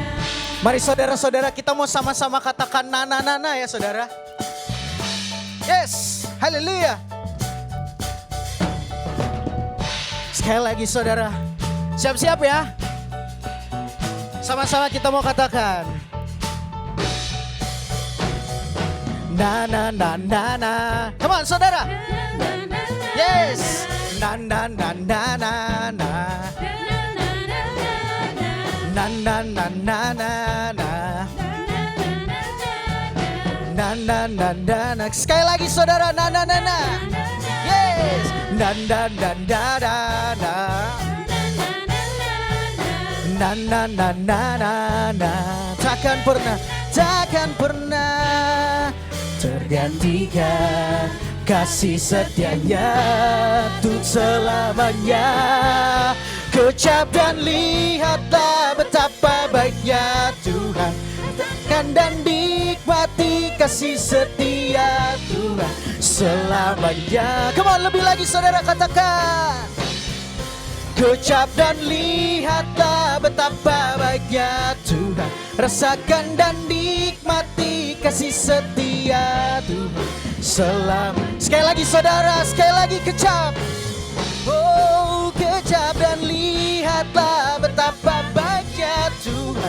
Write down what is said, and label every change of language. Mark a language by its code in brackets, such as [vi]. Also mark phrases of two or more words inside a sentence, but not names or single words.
[id] Mari saudara-saudara, kita mau sama-sama katakan nana-nana ya saudara. Yes, haleluya. Sekali lagi saudara, siap-siap ya. Sama-sama kita mau katakan na na na na na. [en] Come on saudara. Yes. Na na na na na na. Na na na na na na. Na na na na na. [id] Sekali lagi saudara, na na na na. Yes. Na na na na na na. Na na na na na na. Takkan pernah tergantikan kasih setianya untuk selamanya. Kecap dan lihatlah betapa baiknya Tuhan. Rasakan dan nikmati kasih setia Tuhan selamanya. [en] Come on, [id] lebih lagi saudara katakan. Kecap dan lihatlah betapa baiknya Tuhan. Rasakan dan nikmati kasih setia Tuhan selamanya. Sekali lagi saudara, sekali lagi kecap. Oh, kecap dan lihatlah betapa baiknya Tuhan.